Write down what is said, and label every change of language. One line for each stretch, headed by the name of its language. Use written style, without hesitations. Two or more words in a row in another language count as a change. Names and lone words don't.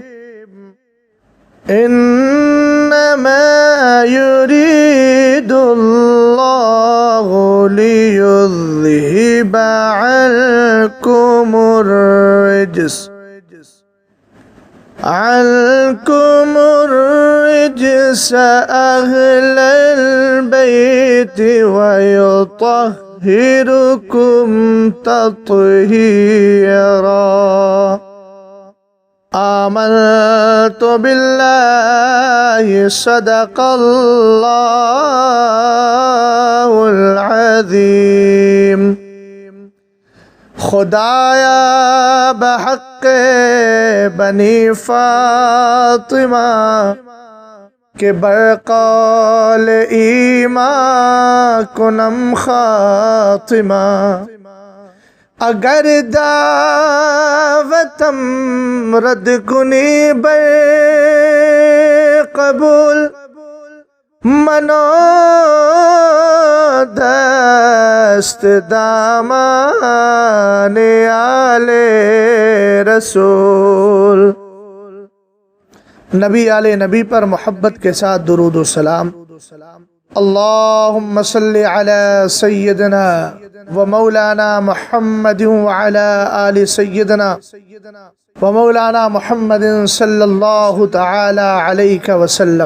Arabic: إنما يريد الله ليذهب عنكم الرجس أهل البيت ويطهركم تطهيرا. آمنت بالله صدق الله العظيم.
Persian: خدایا بحق بنی فاطمہ کہ برقال ایمان کنم خاتمہ. اگر دعوتم رد کنی بر قبول منو دست دامان آل رسول.
Urdu: نبی آل نبی پر محبت کے ساتھ درود و سلام.
Arabic: اللہم صلی علی سیدنا و مولانا محمد وعلی آل سیدنا و مولانا محمد صلی اللہ تعالی علیہ وسلم.